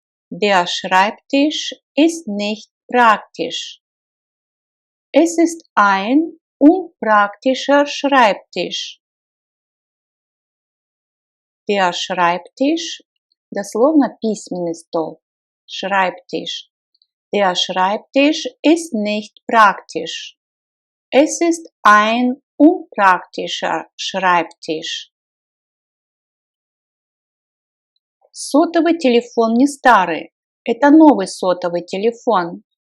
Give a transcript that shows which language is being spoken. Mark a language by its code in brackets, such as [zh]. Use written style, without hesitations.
[de] Der Schreibtisch ist nicht praktisch. Es ist ein unpraktischer Schreibtisch. Der Schreibtisch, [ru] дословно письменный стол. [de] Schreibtisch. Der Schreibtisch ist nicht praktisch. Es ist ein unpraktischer Schreibtisch. [ru] Сотовый телефон не старый. Это новый сотовый телефон.